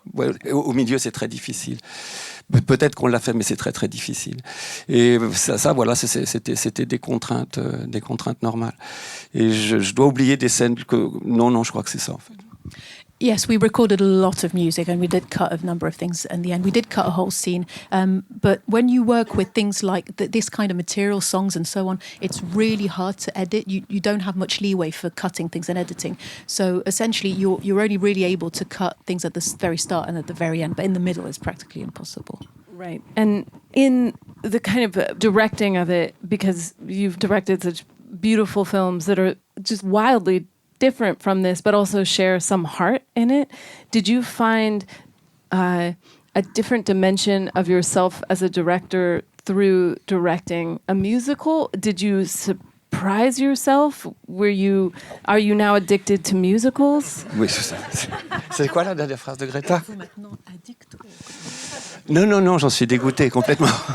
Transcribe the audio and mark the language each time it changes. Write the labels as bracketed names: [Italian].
[French] Ouais, au milieu, c'est très difficile. Peut-être qu'on l'a fait, mais c'est très très difficile. Et ça voilà, c'était des contraintes normales. Et je dois oublier des scènes que non, je crois que c'est ça en fait. [English] Yes, we recorded a lot of music and we did cut a number of things in the end. We did cut a whole scene. But when you work with things like this kind of material, songs and so on, it's really hard to edit. You don't have much leeway for cutting things and editing. So essentially, you're only really able to cut things at the very start and at the very end. But in the middle, it's practically impossible. Right. And in the kind of directing of it, because you've directed such beautiful films that are just wildly different from this, but also share some heart in it. Did you find a different dimension of yourself as a director through directing a musical? Did you surprise yourself? Are you now addicted to musicals? [French] Oui, c'est quoi la dernière phrase de Greta? Non, j'en suis dégoûté complètement.